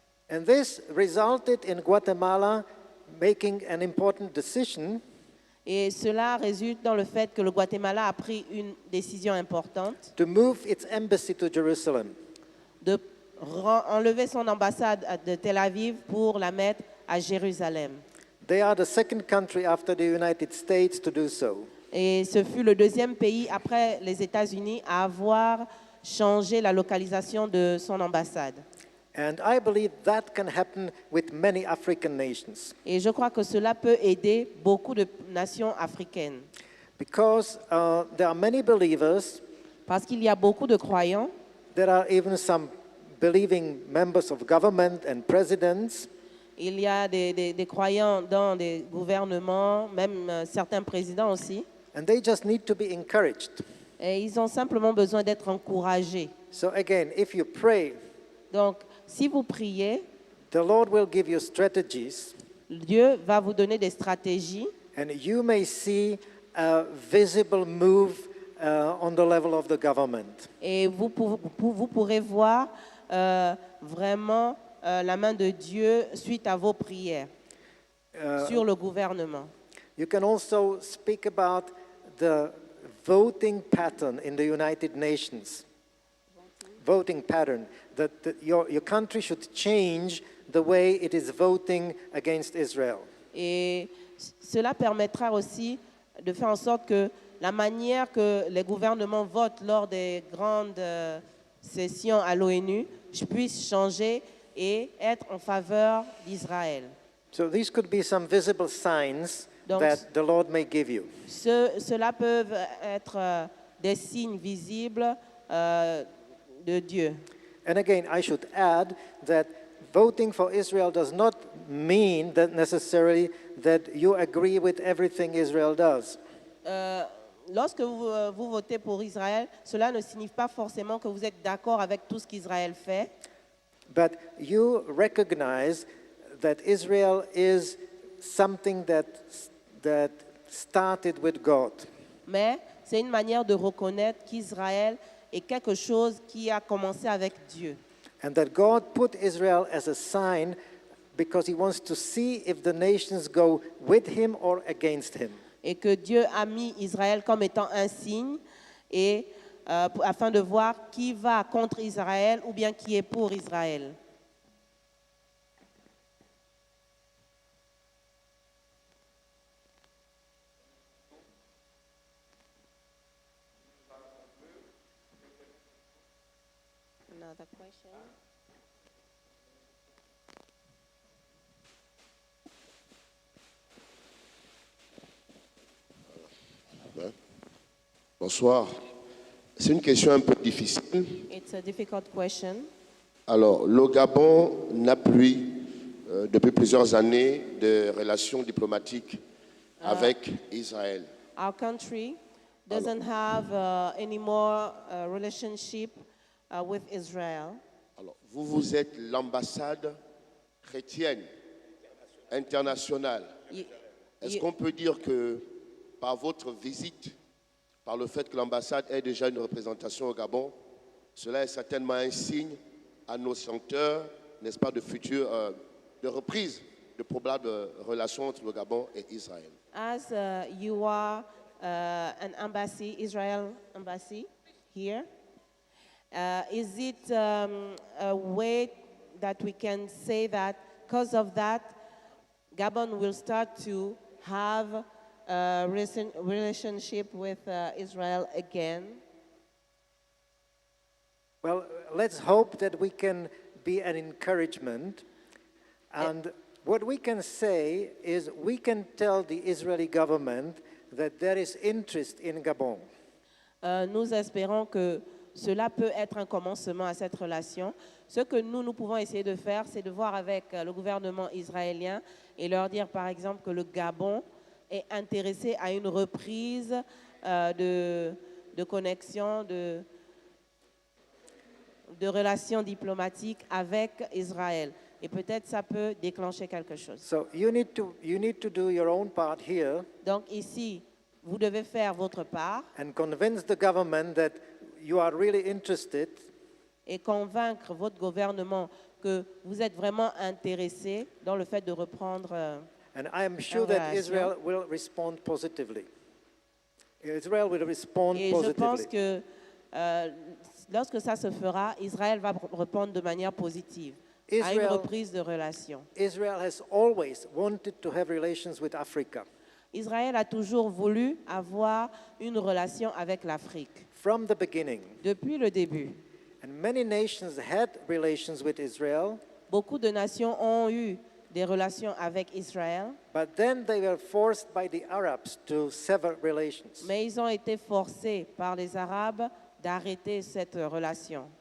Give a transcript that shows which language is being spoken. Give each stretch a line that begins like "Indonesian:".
English: And this resulted in Guatemala making an important decision
French: Et cela résulte dans le fait que le Guatemala a pris une décision importante
English: to move its embassy to Jerusalem.
French: de enlever son ambassade de Tel Aviv pour la mettre à Jérusalem.
English: They are the second country after the United States to do so.
French: Et ce fut le deuxième pays après les États-Unis à avoir changé la localisation de son ambassade.
English: And I believe that can happen with many African nations.
French: Et je crois que cela peut aider beaucoup de nations africaines.
English: Because there are many believers,
French: Parce qu'il y a beaucoup de croyants,
English: there are even some believing members of government and presidents,
French: Il y a des croyants dans des gouvernements, même certains présidents aussi.
English: And they just need to be encouraged.
French: Et ils ont simplement besoin d'être encouragés.
English: So again, if you pray,
French: Donc, si vous priez,
English: the Lord will give you strategies,
French: Dieu va vous donner des stratégies
English: and you may see a visible move on the level of the government.
French: et vous pourrez voir vraiment la main de Dieu suite à vos prières sur le gouvernement.
English: You can also speak about the voting pattern in the United Nations. Voting pattern, that your country should change the way it is voting against Israel.
French: Et cela permettra aussi de faire en sorte que la manière que les gouvernements votent lors des grandes sessions à l'ONU puisse changer et être en faveur d'Israël.
English: So these could be some visible signs
French: Donc,
English: that the Lord may give you.
French: Cela peut être des signes visibles de Dieu.
English: And again, I should add that voting for Israel does not mean that necessarily that you agree with everything Israel does.
French: Lorsque vous votez pour Israël, cela ne signifie pas forcément que vous êtes d'accord avec tout ce qu'Israël fait,
English: But you recognize that Israel is something that started with God.
French: mais c'est une manière de reconnaître qu'Israël est quelque chose qui a commencé avec Dieu.
English: And that God put Israel as a sign because he wants to see if the nations go with him or against him.
French: Et que Dieu a mis Israël comme étant un signe et afin de voir qui va contre Israël ou bien qui est pour Israël.
English: Another question.
French: Bonsoir. C'est une question un peu difficile.
English: It's a difficult question.
French: Alors, le Gabon n'a plus, depuis plusieurs années, de relations diplomatiques avec Israël.
English: Our country doesn't have any more relationship with Israel.
French: Alors, vous êtes l'ambassade chrétienne internationale. Est-ce qu'on peut dire que par votre visite, par le fait que l'ambassade ait déjà une représentation au Gabon, cela est certainement un signe à nos chanteurs, n'est-ce pas, de futur, de reprise de probables relations entre le Gabon et Israël.
English: As you are an embassy, Israel embassy here, is it a way that we can say that because of that, Gabon will start to have a relationship with Israel again? Well, let's hope that we can be an encouragement. And what we can say is we can tell the Israeli government that there is interest in Gabon.
French: Nous espérons que cela peut être un commencement à cette relation. Ce que nous pouvons essayer de faire, c'est de voir avec le gouvernement israélien et leur dire, par exemple, que le Gabon est intéressé à une reprise de connexion, de relations diplomatiques avec Israël. Et peut-être ça peut déclencher quelque chose.
English: So you need to do your own part here
French: Donc ici, vous devez faire votre part
English: and convince the government that you are really interested
French: et convaincre votre gouvernement que vous êtes vraiment intéressé dans le fait de reprendre.
English: and I am sure that Israel will respond positively. Israel will respond
French: Et je pense
English: positively.
French: que lorsque ça se fera, Israël va répondre de manière positive à une reprise de relations.
English: Israel has always wanted to have relations with Africa.
French: Israël a toujours voulu avoir une relation avec l'Afrique
English: From the beginning.
French: depuis le début.
English: And many nations had relations with Israel,
French: Beaucoup de nations ont eu des relations avec Israël,
English: but then they were forced by the Arabs to sever relations.
French: mais ils ont été forcés par les Arabes d'arrêter cette relation.